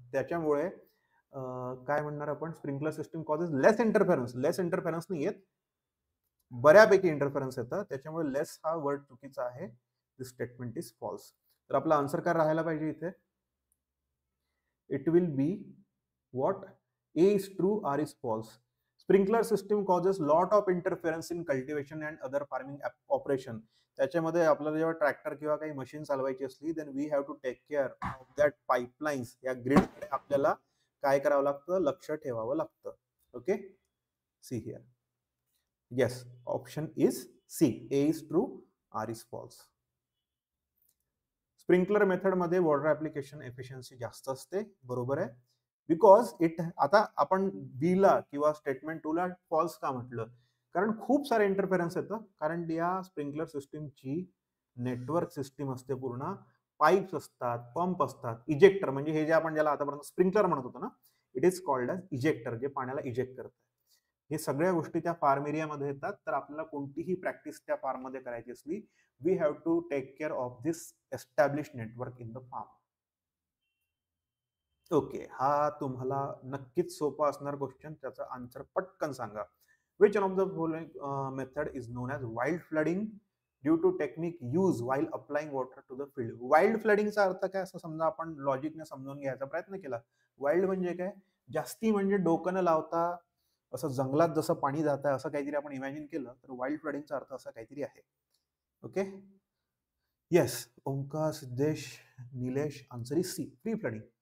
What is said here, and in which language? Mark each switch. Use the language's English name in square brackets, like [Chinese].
[Marathi] त्याच्यामुळे काय म्हणणार आपण, स्प्रिंकलर सिस्टीम कॉजेस लेस इंटरफेरन्स. लेस इंटरफेरन्स नाही येत, बऱ्यापैकी इंटरफेरन्स येतं, त्याच्यामुळे लेस हा वर्ड चुकीचा आहे. [English] This statement is false. [Marathi] तर आपला आन्सर काय राहायला पाहिजे इथे, [English] It will be what, A is true, R is false. Sprinkler system causes lot of interference in cultivation and other farming operation. [Marathi] त्याच्यामध्ये आपल्याला जेव्हा ट्रॅक्टर किंवा काही मशीन चालवायची असली [English] Then we have to take care of that pipelines. [Marathi] या grid आपल्याला काय करावं लागतं, लक्ष ठेवावं लागतं. [English] Okay, see here. Yes, option is C, A is true, R is false. [Marathi] Sprinkler method मध्ये वॉटर ऍप्लिकेशन एफिशियन्सी जास्त असते, बरोबर आहे. बिकॉज इट, आता आपण बी ला किंवा स्टेटमेंट 2 ला फॉल्स का म्हटलं, कारण खूप सारे इंटरफेरन्स येतं. कारण या स्प्रिंकलर सिस्टीमची नेटवर्क सिस्टीम असते पूर्ण, पाईप्स असतात, पंप असतात, इजेक्टर म्हणजे हे जे आपण ज्याला आतापर्यंत स्प्रिंकलर म्हणत होतो ना, [English] it is called as ejector, [Marathi] जे पाण्याला इजेक्ट करतात. हे सगळ्या गोष्टी त्या फार्म एरियामध्ये येतात. तर आपल्याला कोणतीही प्रॅक्टिस त्या फार्म मध्ये करायची असली, [English] We have to take care of this establish network in the farm. [Marathi] Okay, हा तुम्हाला नक्कीच सोपा असणार क्वेश्चन, त्याचा आन्सर पटकन सांगा. [English] Which one of the following method is known as wild flooding due to technique use while applying water to the field. [Marathi] Wild फ्लडिंगचा अर्थ काय, असं समजा आपण लॉजिकने समजून घ्यायचा प्रयत्न केला. वाइल्ड म्हणजे काय, जास्ती म्हणजे डोकं न लावता असं जंगलात जसं पाणी जात आहे असं काहीतरी आपण इमॅजिन केलं तर वाइल्ड फ्लडिंगचा अर्थ असा काहीतरी आहे. [English] Okay, yes Omkar, Siddhesh, Nilesh, answer is C, free flooding.